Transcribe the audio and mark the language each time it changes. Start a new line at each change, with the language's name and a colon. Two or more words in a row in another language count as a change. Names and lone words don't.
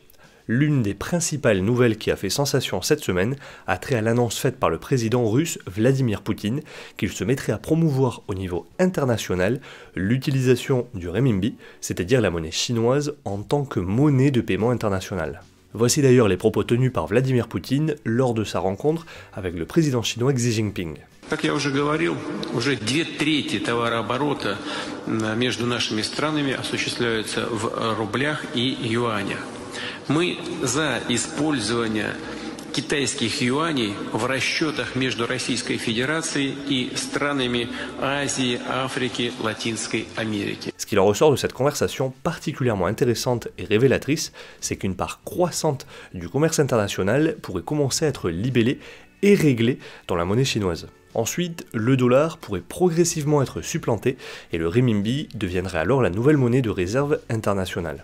French: L'une des principales nouvelles qui a fait sensation cette semaine a trait à l'annonce faite par le président russe Vladimir Poutine qu'il se mettrait à promouvoir au niveau international l'utilisation du renminbi, c'est-à-dire la monnaie chinoise, en tant que monnaie de paiement internationale. Voici d'ailleurs les propos tenus par Vladimir Poutine lors de sa rencontre avec le président chinois Xi Jinping.
Russian: Как я уже говорил, уже 2/3 товарооборота между нашими странами осуществляются в рублях и юанях. Мы за использование китайских юаней в расчетах между Российской Федерацией и странами Азии, Африки, Латинской Америки.
French: Ce qu'il en ressort de cette conversation particulièrement intéressante et révélatrice, c'est qu'une part croissante du commerce international pourrait commencer à être libellée et réglée dans la monnaie chinoise. Ensuite, le dollar pourrait progressivement être supplanté et le renminbi deviendrait alors la nouvelle monnaie de réserve internationale.